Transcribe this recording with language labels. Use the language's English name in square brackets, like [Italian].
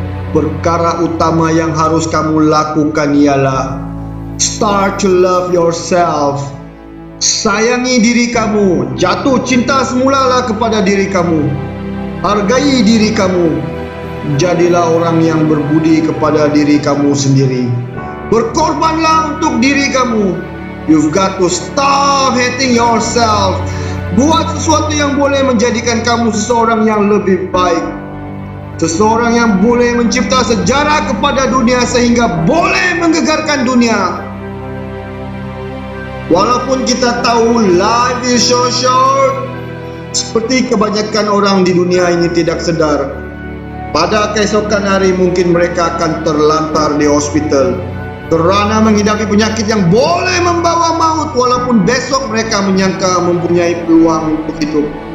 [Malay] Perkara utama yang harus kamu lakukan ialah [English] start to love yourself. [Malay] Sayangi diri kamu, jatuh cinta semulalah kepada diri kamu. Hargai diri kamu. Jadilah orang yang berbudi kepada diri kamu sendiri. Berkorbanlah untuk diri kamu. [English] You've got to stop hating yourself. [Malay] Buat sesuatu yang boleh menjadikan kamu seseorang yang lebih baik. Seseorang yang boleh mencipta sejarah kepada dunia sehingga boleh menggegarkan dunia. Walaupun kita tahu [English] life is so short, [Malay] seperti kebanyakan orang di dunia ini tidak sadar, pada keesokan hari mungkin mereka akan terlantar di hospital kerana menghidapi penyakit yang boleh membawa maut, walaupun besok mereka menyangka mempunyai peluang untuk hidup.